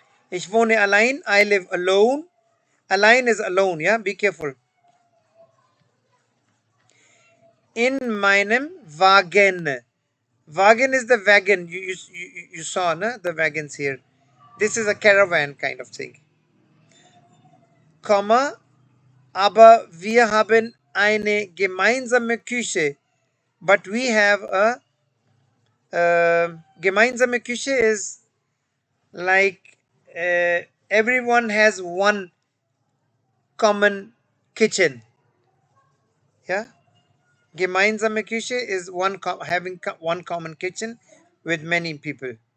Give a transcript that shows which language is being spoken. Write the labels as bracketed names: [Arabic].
[German] Ich wohne allein. [English] I live alone. Allein is alone, yeah? Be careful. [German] In meinem Wagen. [English] Wagen is the wagon. You saw, no? The wagons here. This is a caravan kind of thing. [German] Komma, aber wir haben eine gemeinsame Küche. [English] But we have a [German] gemeinsame Küche [English] is like everyone has one common kitchen. Yeah, [German] gemeinsame Küche [English] is having one common kitchen with many people.